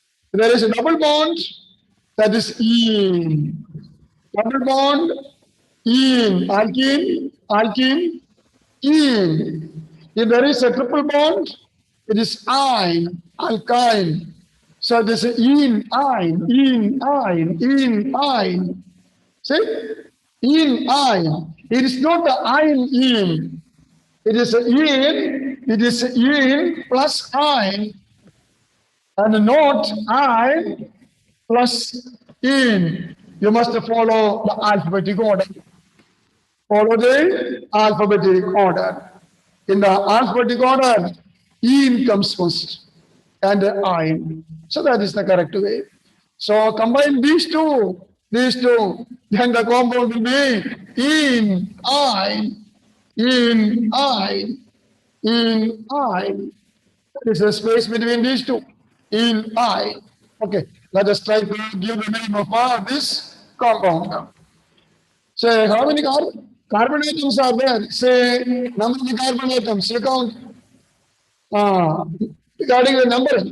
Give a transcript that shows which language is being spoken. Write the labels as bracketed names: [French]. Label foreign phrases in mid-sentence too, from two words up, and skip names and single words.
[English] There is a double bond, that is ene. Double bond, ene, alkene, alkene, ene. If there is a triple bond, it is ine, alkyne. So this is ene, ine, ene, ine, ene, ine. See? Ene, ine. It is not the ine, ene. It is a ene, it is a ene plus ine, and not ine plus ene. You must follow the alphabetic order. Follow the alphabetic order. In the alphabetic order, ene comes first and ine. So that is the correct way. So combine these two, then the compound will be ene, ine, ene, ine, ene, ine. There is a space between these two, ene, ine. Okay, let us try to give the name of this compound. Say, how many carbon atoms are there? Say, number of the carbon atoms. You count. Regarding the numbering.